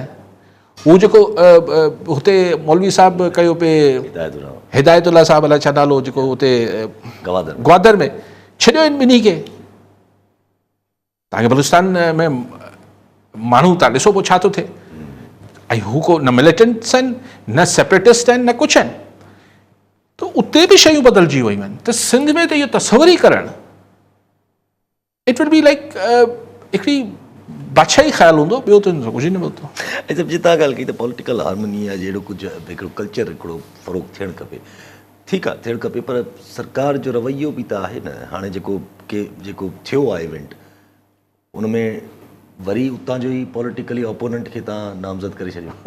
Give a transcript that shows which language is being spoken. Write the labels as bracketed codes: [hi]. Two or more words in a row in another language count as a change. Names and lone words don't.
[sd] हू जेको हुते मौलवी साहिबु कयो पिए, हिदायतुल्ला साहिबु अलाए छा नालो, जेको हुते ग्वादर में छॾियो आहिनि ॿिन्ही खे। तव्हांखे बलूचिस्तान में माण्हू तव्हां ॾिसो पोइ छा थो थिए। ऐं हू को न मिलिटेंट्स आहिनि, न सेपरेटिस्ट आहिनि, न कुझु आहिनि। त उते बि शयूं बदिलजी वियूं आहिनि। त सिंध में त इहो तसवर ई करणु [en] it will be like [sd] हिकिड़ी बादशाही ख़्यालु हूंदो, ॿियो त कुझु न मिलंदो। ऐं जब जी तव्हां ॻाल्हि कई त [en] political harmony [sd] आहे, जहिड़ो कुझु हिकिड़ो कल्चर हिकिड़ो फ़रोग़ थियणु खपे, त ठीकु आहे थियणु खपे, पर सरकार जो रवैयो बि त आहे न। हाणे जेको थियो आहे इवेंट, उन में वरी उतां जो ई [en] politically opponent [sd] खे तव्हां नामज़द करे छॾियो।